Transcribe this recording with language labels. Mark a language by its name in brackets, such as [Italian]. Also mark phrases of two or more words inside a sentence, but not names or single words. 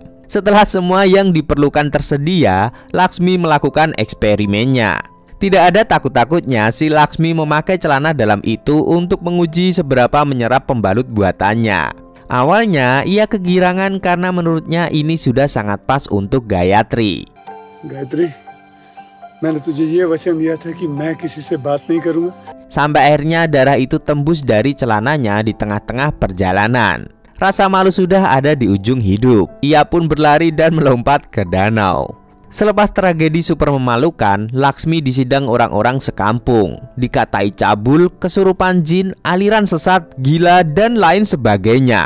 [Indonesian] Setelah semua yang diperlukan tersedia, Laksmi melakukan eksperimennya. Tidak ada takut-takutnya si Laksmi memakai celana dalam itu untuk menguji seberapa menyerap pembalut buatannya. Awalnya ia kegirangan karena menurutnya ini sudah sangat pas untuk Gayatri. [Hindi] गायत्री, मैंने तुझे ये वचन दिया था कि मैं किसी से बात नहीं करूंगा। [Indonesian] Sampai akhirnya darah itu tembus dari celananya di tengah-tengah perjalanan. Rasa malu sudah ada di ujung hidup. Ia pun berlari dan melompat ke danau. Selepas tragedi super memalukan, Laksmi disidang orang-orang sekampung. Dikatai cabul, kesurupan jin, aliran sesat, gila, dan lain sebagainya.